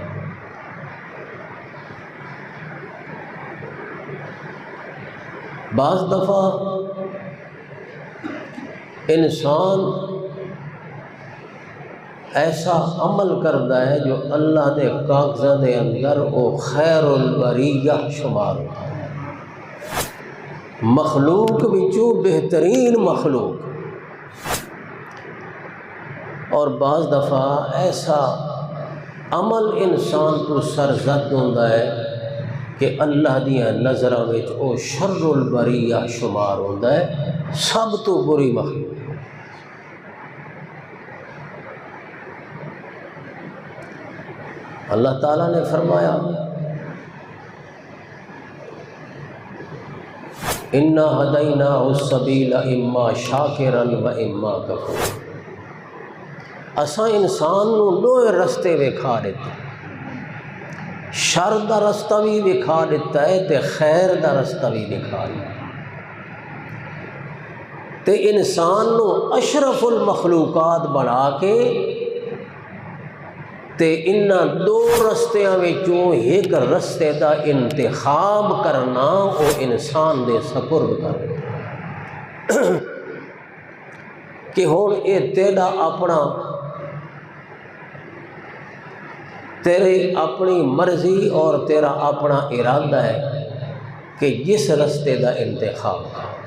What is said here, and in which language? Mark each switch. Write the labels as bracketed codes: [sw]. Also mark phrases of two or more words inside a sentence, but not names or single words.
[pa] بعض دفعہ انسان ایسا عمل کرتا ہے جو اللہ دے کاغذاں دے اندر وہ [ar] خیر البریہ [pa] شمار ہوتا ہے، مخلوق وچوں بہترین مخلوق، اور بعض دفعہ ایسا عمل انسان تو سرزد ہوتا ہے کہ اللہ دیاں نظراں وچ او [ar] شر البریہ [pa] شمار ہوتا ہے، سب تو بری مخلوق۔ [ar] اللہ تعالیٰ نے فرمایا اِنَّا هَدَيْنَاهُ السَّبِيلَ اِمَّا شَاكِرًا وَإِمَّا كَفُورًا، [pa] اساں انسان نو دوے رستے وکھا دیتے، شر دا رستہ بھی وکھا دیتا ہے تے خیر دا رستہ بھی وکھا دیتا ہے، تے انسان نو اشرف المخلوقات بنا کے تے انہاں دو رستیاں وچوں ایک رستے دا انتخاب کرنا او انسان دے سپرد کر دیتا کہ ہن اے تیرا اپنا تیری اپنی مرضی اور تیرا اپنا ارادہ ہے کہ جس رستے دا انتخاب کر۔